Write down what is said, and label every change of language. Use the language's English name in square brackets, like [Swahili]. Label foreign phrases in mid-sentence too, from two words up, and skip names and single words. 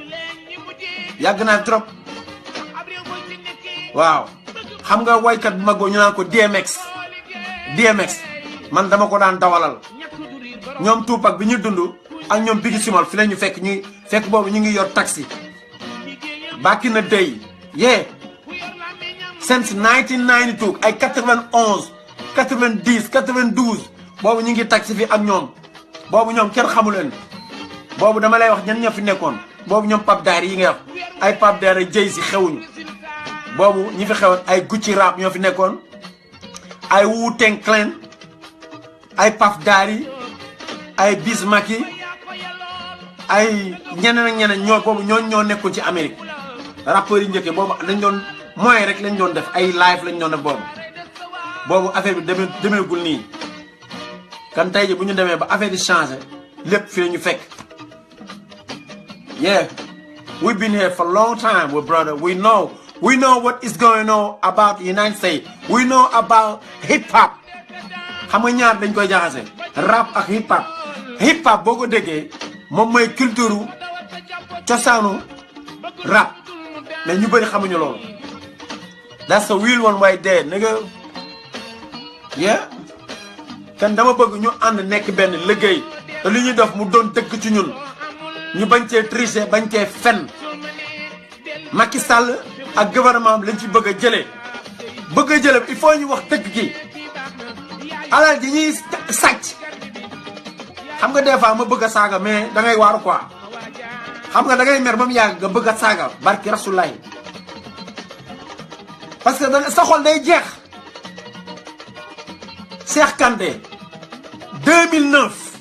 [Wolof] waaw xam nga waykat bu mag boo ñu naan ko DMX man dama ko daan dawalal ñoom Tupac bi ñu dund ak ñoom Biggie Smalls fi la ñu fekk boobu ñu ngi yor taxi [English] back in the day [Wolof] since 1992 ay 91 90 92 boobu ñu ngi taxi fi ak ñoom boobu ñoom kenn xamu leen boobu dama lay wax ñan ñoo fi nekkoon boobu ñoom Pape Daara yi ngay wax ay Pape Daara Jay-Z xewuñu boobu ñi fi xewoon ay Gucci Rap ñoo fi nekkoon ay Wu-Tang Clan ay Puff Daddy ay Biz Markie ay ñeneen ak ñeneen ñoo nekkoon ci Amérique rappeurs yi njëkkee boobu dañ doon moyen rek lañ doon def ay live lañ doon def boobu affaire bi demeegul nii kan tey ji bu ñu demee ba affaire yi changé lépp fi la ñu fekk [English] we've been here for a long time with brother we know what is going on about the United States we know about hip hop [Wolof] xam nga ñaar dañ koy jaxase rap ak hip hop boo ko déggee moom mooy culture cosaanu rap mais ñu bëri xamuñu loolu [English] that's the real one right there nigga [Wolof] kan dama bëgg ñu ànd nekk benn liggéey te li ñuy def mu doon dëkk ci ñun ñu bañ cee tricher bañ cee fen Macky Sall ak gouvernement bi lañ ci bëgg a jëlee [French] il faut [Wolof] ñu wax dëgg gi alal ji ñuy sàcc xam nga [French] des fois [Wolof] ma bëgg a saaga mais da ngay waaru quoi xam nga da ngay mer ba mu yàgg nga bëgg a saaga barki rasulaay [French] parce que [Wolof] da sa xol day jeex Cheikh Kanté 2009